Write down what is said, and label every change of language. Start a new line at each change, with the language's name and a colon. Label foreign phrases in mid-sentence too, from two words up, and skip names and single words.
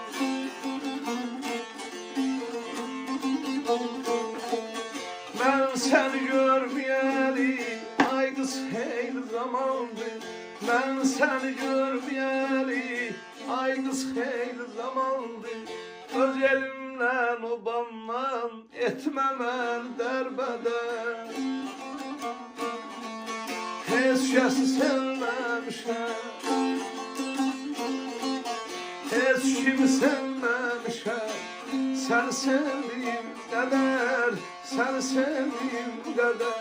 Turkish: Ben seni görmeyeli, ay kız hayli zamandır. Ben seni görmeyeli, ay kız hayli zamandır. Öz elimle obandan etmemen derbeder.
Azerbaijani: Heç kəsi sevməmişəm, heç kimi sevməmişəm. Səni sevdiyim qədər, səni sevdiyim qədər.